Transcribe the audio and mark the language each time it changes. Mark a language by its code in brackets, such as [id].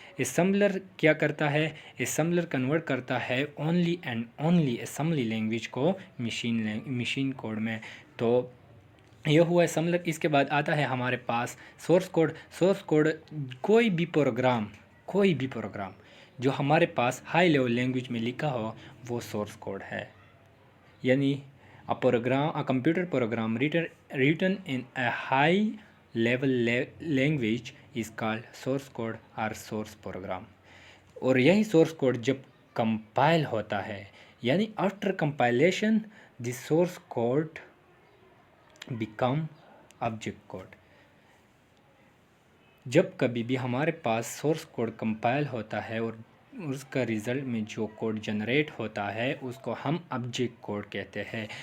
[ur] Assembler کیا کرتا ہے؟ اسمبلر کنورٹ کرتا ہے only and only assembly language کو مشین کوڈ میں. تو یہ ہوا اسمبلر. اس کے بعد آتا ہے ہمارے پاس سورس کوڈ. کوئی بھی پروگرام جو ہمارے پاس ہائی لیول لینگویج میں لکھا ہو وہ سورس کوڈ ہے. [en] یعنی a computer program written in a high level language is called source code or source program. [ur] اور یہی سورس کوڈ جب کمپائل ہوتا ہے یعنی [en] after compilation the source code become object code. [ur] جب کبھی بھی ہمارے پاس سورس کوڈ کمپائل ہوتا ہے اور اس کا ریزلٹ میں جو کوڈ جنریٹ ہوتا ہے اس کو ہم آبجیکٹ کوڈ کہتے ہیں.